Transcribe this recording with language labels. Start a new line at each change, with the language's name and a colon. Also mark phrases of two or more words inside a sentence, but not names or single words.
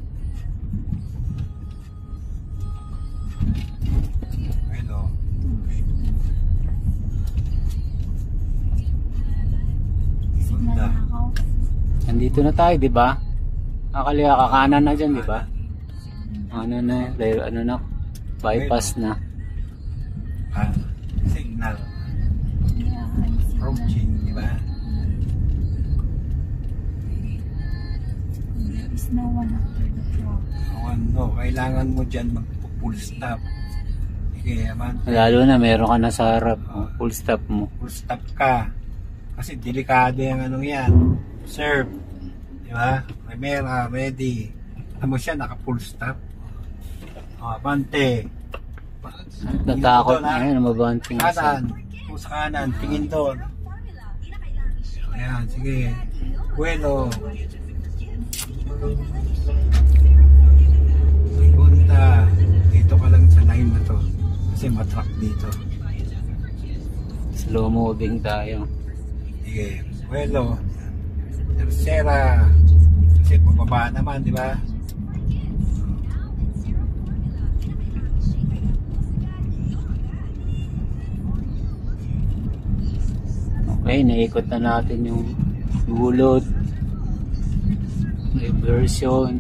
Filipino: Bueno. Sunda. Nandito na tayo, di ba? Kakaliwa, kakanan na dyan, di ba? Ano na, ano na, bypass na. Ah, signal.
English: Yeah, I see
Filipino: Approaching, di ba?
English: There is no one after the truck.
Filipino: Ano, kailangan mo dyan mag-
English: full stop.
Filipino: Sige, man. Lalo na, meron ka na sa harap. Oh,
English: full stop
Filipino: mo.
English: Full stop
Filipino: ka. Kasi delikado yung anong yan. Serve. Di ba? Primera, ready. Alam mo siya, naka-
English: full stop.
Filipino: O, abante. Natakot Tingin doon, na yun, mabanting ha? sa... Kanan. O sa kanan, tingin doon. Ayan, sige. Bueno. Punta. Dito ka lang sa line na to. Kasi matrack dito.
English: Slow moving
Filipino: tayo. Sige.
Spanish: Bueno. Tercera.
Filipino: Kasi pababa naman, di ba? Okay, naikot na natin yung gulod. Reversion.